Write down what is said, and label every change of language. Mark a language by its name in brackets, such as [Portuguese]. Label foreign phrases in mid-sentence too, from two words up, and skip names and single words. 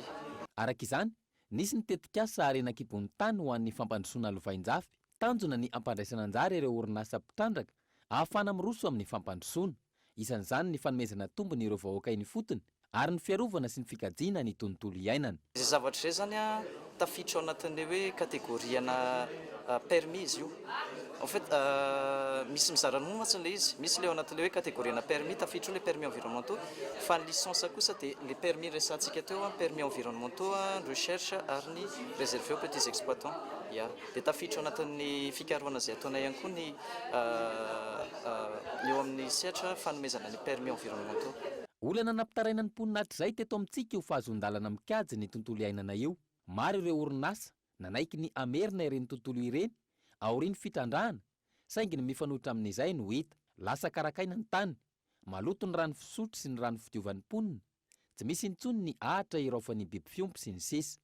[Malagasy] Araka izany nisy ny tetikasa arenan-kibon'ny tany ho an'ny fampandrosoana lovain-jafy tanjona ny ampandraisana anjara ireo orinasa mpitandraka ahafana miroso amin'ny fampandrosoana. Isan'izany ny fanomezana tombony ireo vahoaka iny fotony ary ny fiarovana sy ny fikajiana ny tontolo iainana. Izay zavatra izay zany a tafiditra ao anatin'ny hoe kategoriana permis izy io. [French] En fait, [Malagasy] misy mizara roa mantsy le izy. Misy le ao anatin'le hoe kategoriana permis tafiditra le [French] permis environnementaux, [Malagasy] fa ny licence kosa dia le permis resantsika teo [French] permis environnementaux, recherche [Malagasy] ary ny [French] réservé aux petits exploitants. [Malagasy] Ya, dia tafiditra ao anatin'ny fikarohana izay ataona ihany koa ny eo amin'ny sehatra fanomezana ny [French] permis environnementaux. [Malagasy] Olana nampitaraina ny mponinahitra izay teto amintsika io fahazon-dalana mikajy ny tontolo iainana io. Maro ireo orinasa nanaiky ny amerina ireny tontolo ireny aoriany fitrandrahana, saingy ny mifanohitra amin'izay no hita lasa karakaina ny tany, maloto ny rano fisotro sy ny rano fidiovan'ny mponina, tsy misy intsony ny ahitra iraofan'ny biby fiompy sy ny sisa.